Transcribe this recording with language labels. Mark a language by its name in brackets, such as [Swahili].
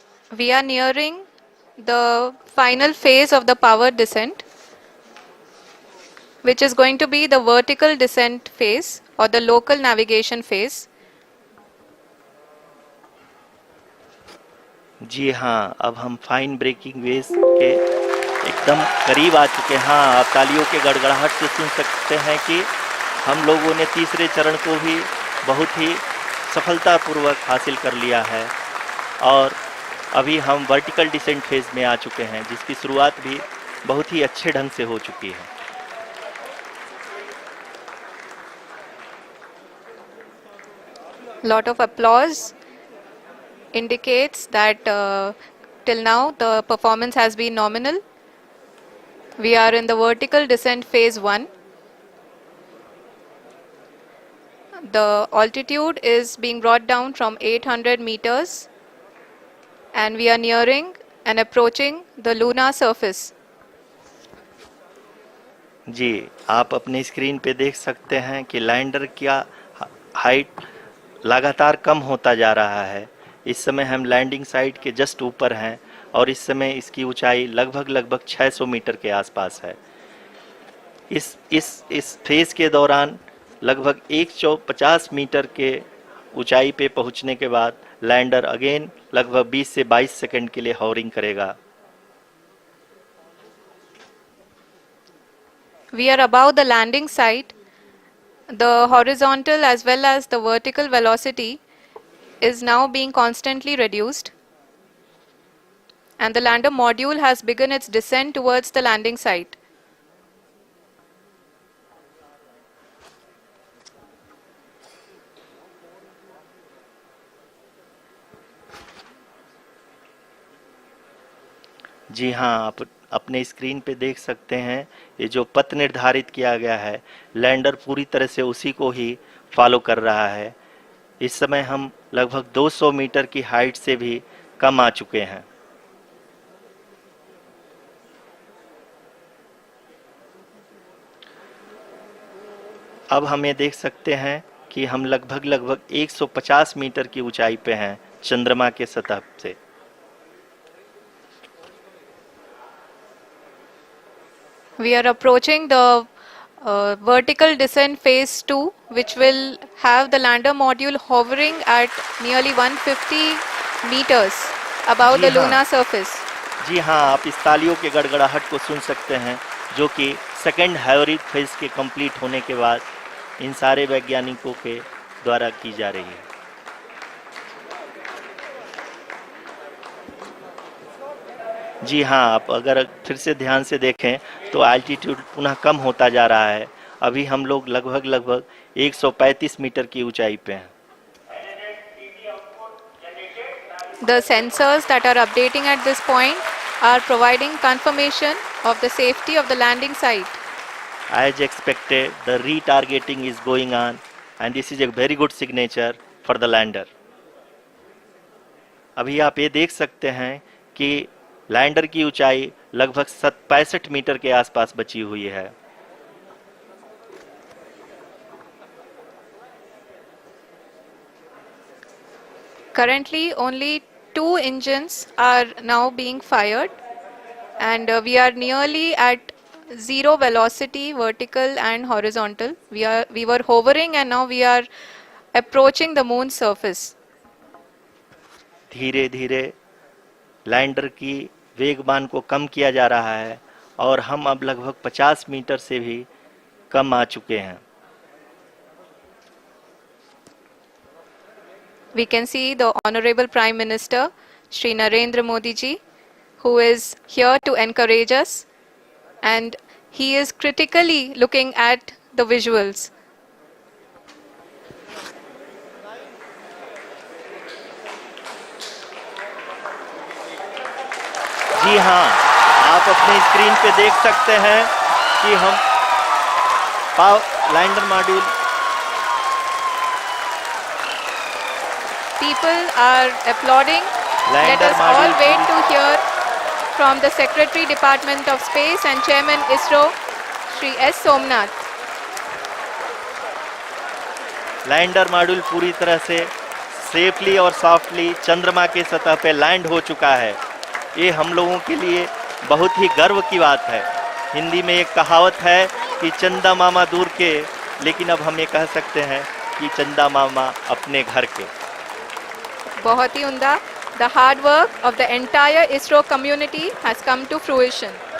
[English] We are nearing the final phase of the power descent, which is going to be the vertical descent phase or the local navigation phase. [Hindi] जी हाँ, अब हम fine breaking waves के एकदम करीब आ चुके हैं। हाँ, आप तालियों के गड़गड़ाहट से सुन सकते हैं कि हम लोगों ने तीसरे चरण को भी बहुत ही सफलतापूर्वक हासिल कर लिया है और अभी हम वर्टिकल डिसेंट फेज में आ चुके हैं, जिसकी शुरुआत भी बहुत ही अच्छे ढंग से हो चुकी है। [English] Lot of applause indicates that till now the performance has been nominal. We are in the vertical descent phase 1. The altitude is being brought down from 800 meters and we are nearing and approaching the lunar surface. [Hindi] जी, आप अपनी screen पे देख सकते हैं कि lander का height लगातार कम होता जा रहा है। इस समय हम लैंडिंग साइट के जस्ट ऊपर हैं और इस समय इसकी ऊंचाई लगभग 600 मीटर के आसपास है। इस फेज के दौरान लगभग 150 मीटर के ऊंचाई पे पहुंचने के बाद लैंडर अगेन लगभग 20 से 22 सेकंड के लिए हॉवरिंग करेगा। [English] We are above the landing site. The horizontal as well as the vertical velocity is now being constantly reduced. And the lander module has begun its descent towards the landing site. [Hindi] जी हाँ, आप अपने screen पे देख सकते हैं ये जो पथ निर्धारित किया गया है, लैंडर पूरी तरह से उसी को ही फॉलो कर रहा है। इस समय हम लगभग 200 मीटर की हाइट से भी कम आ चुके हैं। अब हम ये देख सकते हैं कि हम लगभग 150 मीटर की ऊंचाई पे हैं चंद्रमा के सतह से। [English] We are approaching the vertical descent phase 2, which will have the lander module hovering at nearly 150 meters above the lunar surface. [Hindi] जी हाँ, आप इस तालियों के गड़गड़ाहट को सुन सकते हैं, जो कि सेकंड हैवरिक फेज के कंप्लीट होने के बाद इन सारे वैज्ञानिकों के द्वारा की जा रही है। जी हाँ, आप अगर फिर से ध्यान से देखें तो एल्टीट्यूड पुनः कम होता जा रहा है। अभी हम लोग लगभग 135 मीटर की ऊंचाई पे हैं। [English] The sensors that are updating at this point are providing confirmation of the safety of the landing site. As expected, the retargeting is going on and this is a very good signature for the lander. [Hindi] अभी आप ये देख सकते हैं कि lander की ऊंचाई लगभग 65 मीटर के आसपास बची हुई है. [English] Currently, only 2 engines are now being fired, and we are nearly at zero velocity, vertical and horizontal. We were hovering, and now we are approaching the moon's surface. [Hindi] धीरे धीरे लैंडर की वेगमान को कम किया जा रहा है और हम अब लगभग 50 मीटर से भी कम आ चुके हैं. [English] We can see the Honorable Prime Minister, Shri Narendra Modi ji, who is here to encourage us, and he is critically looking at the visuals. [Hindi] जी हाँ, आप अपने स्क्रीन पे देख सकते हैं कि हम lander module. [English] People are applauding. Let us all wait to hear from the Secretary Department of Space and Chairman ISRO, Shri S. Somnath. [Hindi] Lander module पूरी तरह से सेफली और सॉफ्टली चंद्रमा के सतह पे लैंड हो चुका है. ये हम लोगों के लिए बहुत ही गर्व की बात है. हिंदी में एक कहावत है कि चंदा मामा दूर के, लेकिन अब हम ये कह सकते हैं कि चंदा मामा अपने घर के. बहुत ही उम्दा. [English] The hard work of the entire ISRO community has come to fruition.